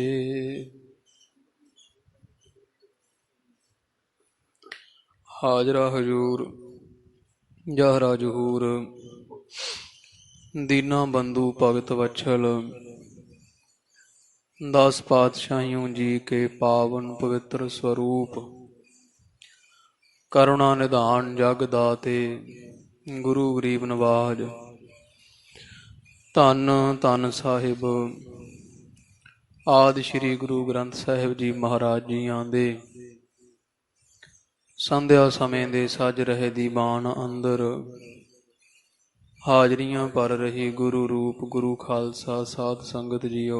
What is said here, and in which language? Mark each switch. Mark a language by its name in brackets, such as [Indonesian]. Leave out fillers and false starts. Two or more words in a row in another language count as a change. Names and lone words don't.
[Punjabi] ਹਾਜ਼ਰਾ ਹਜੂਰ ਜਹਰਾ ਜਹੂਰ ਦੀਨਾ ਬੰਧੂ ਭਗਤ ਵਛਲ 10 ਪਾਤਸ਼ਾਹੀਓਂ ਜੀ ਕੇ ਪਾਵਨ ਪਵਿੱਤਰ ਸਰੂਪ ਕਰੁਣਾ ਨਿਧਾਨ ਜਗ ਦਾਤੇ ਗੁਰੂ ਗਰੀਬ ਨਵਾਜ। ਧੰਨ ਧੰਨ ਸਾਹਿਬ ਆਦਿ ਸ੍ਰੀ ਗੁਰੂ ਗ੍ਰੰਥ ਸਾਹਿਬ ਜੀ ਮਹਾਰਾਜ ਜੀਆਂ ਦੇ ਸੰਧਿਆ ਸਮੇਂ ਦੇ ਸੱਜ ਰਹੇ ਦੀਵਾਨ ਅੰਦਰ ਹਾਜ਼ਰੀਆਂ ਭਰ ਰਹੀ ਗੁਰੂ ਰੂਪ ਗੁਰੂ ਖਾਲਸਾ ਸਾਧ ਸੰਗਤ ਜੀਓ।